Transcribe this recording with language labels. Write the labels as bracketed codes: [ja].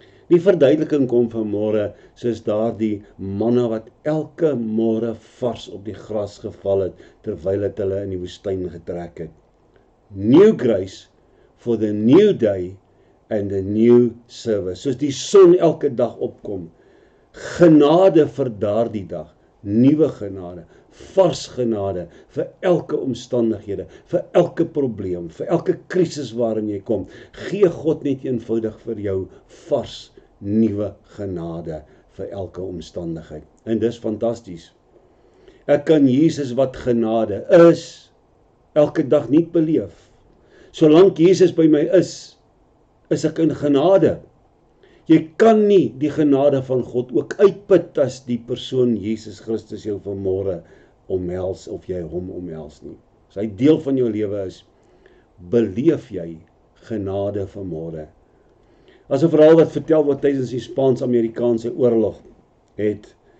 [af] Die verduideliking kom vanmôre soos daardie manne wat elke môre vars op die gras geval het, terwyl het hulle in die woestyn getrek het. [en] New grace for the new day and the new service. [af] Soos die son elke dag opkom. Genade vir daardie dag, nuwe genade, vars genade vir elke omstandighede, vir elke probleem, vir elke krisis waarin jy kom. Gee God net eenvoudig vir jou vars, nuwe genade vir elke omstandigheid. En dis fantasties. Ek kan Jesus wat genade is, elke dag nie beleef. Solank Jesus by my is ek in genade. Jy kan nie die genade van God ook uitput as die persoon Jesus Christus jou vanmôre omhels of jy hom omhels nie. As hy deel van jou lewe is, beleef jy genade vanmôre. As 'n verhaal wat vertel word tydens die Spaans-Amerikaanse oorlog, het